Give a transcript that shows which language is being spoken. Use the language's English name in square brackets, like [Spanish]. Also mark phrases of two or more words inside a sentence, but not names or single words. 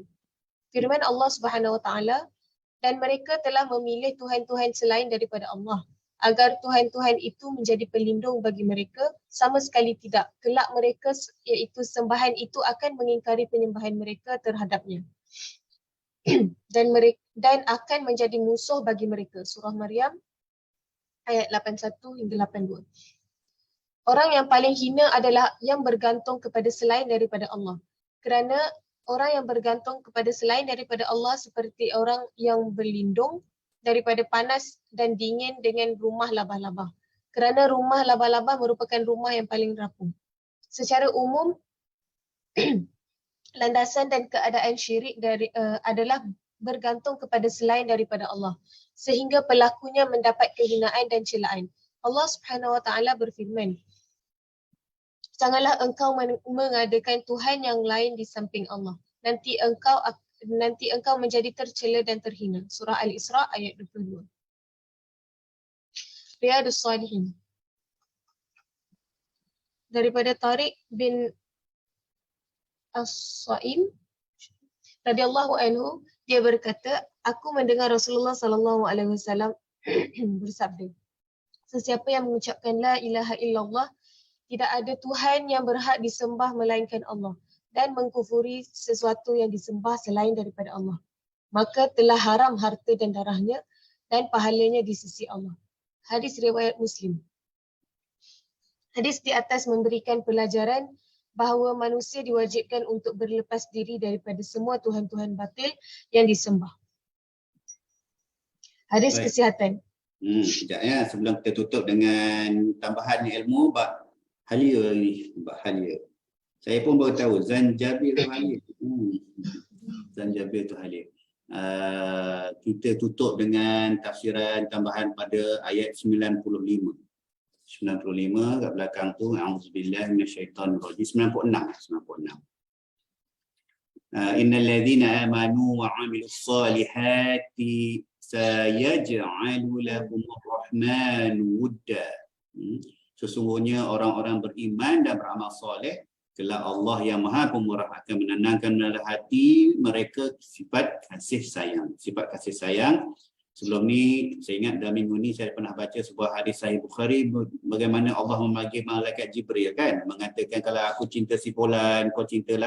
[Malay] Firman Allah [Arabic] سبحانه وتعالى, [Malay] dan mereka telah memilih Tuhan-Tuhan selain daripada Allah agar Tuhan-Tuhan itu menjadi pelindung bagi mereka, sama sekali tidak. Kelak mereka iaitu sembahan itu akan mengingkari penyembahan mereka terhadapnya. dan akan menjadi musuh bagi mereka. Surah Maryam ayat 81 hingga 82. Orang yang paling hina adalah yang bergantung kepada selain daripada Allah. Kerana orang yang bergantung kepada selain daripada Allah seperti orang yang berlindung daripada panas dan dingin dengan rumah labah-labah. Kerana rumah labah-labah merupakan rumah yang paling rapuh. Secara umum, landasan dan keadaan syirik adalah bergantung kepada selain daripada Allah. Sehingga pelakunya mendapat kehinaan dan celaan. Allah [Arabic] سبحانه وتعالى [Malay] berfirman, janganlah engkau mengadakan Tuhan yang lain di samping Allah. Nanti engkau menjadi tercela dan terhina. Surah Al-Isra ayat 22. Riyadus Salihin. Daripada Tariq bin As-Sa'im [Arabic] رضي الله عنه, [Malay] dia berkata, aku mendengar Rasulullah [Arabic] صلى الله عليه وسلم [Malay] bersabda, sesiapa yang mengucapkan [Arabic] لا إله إلا الله, [Malay] tidak ada Tuhan yang berhak disembah melainkan Allah, dan mengkufuri sesuatu yang disembah selain daripada Allah, maka telah haram harta dan darahnya dan pahalanya di sisi Allah. Hadis riwayat Muslim. Hadis di atas memberikan pelajaran bahawa manusia diwajibkan untuk berlepas diri daripada semua Tuhan-Tuhan batil yang disembah. Hadis Baik. kesihatan. Sekejap ya, sebelum kita tutup dengan tambahan ilmu bab halia ni, bab halia. Saya pun baru tahu zanjabil tu halia. Zanjabil tu halia. Kita tutup dengan tafsiran tambahan pada ayat 95 kat belakang tu, [Arabic] أعوذ بالله من الشيطان الرجيم. 96. إن الذين آمنوا وعملوا الصالحات سيجعل لهم الرحمن ودا. [Malay] Sesungguhnya orang-orang beriman dan beramal soleh, Kelak Allah yang Maha Pemurah akan menanamkan dalam hati mereka sifat kasih sayang. Sifat kasih sayang. Sebelum ni, saya ingat dalam minggu ni saya pernah baca sebuah hadis Sahih Bukhari bagaimana Allah memanggil malaikat Jibril kan, mengatakan kalau aku cinta si fulan, kau cintalah.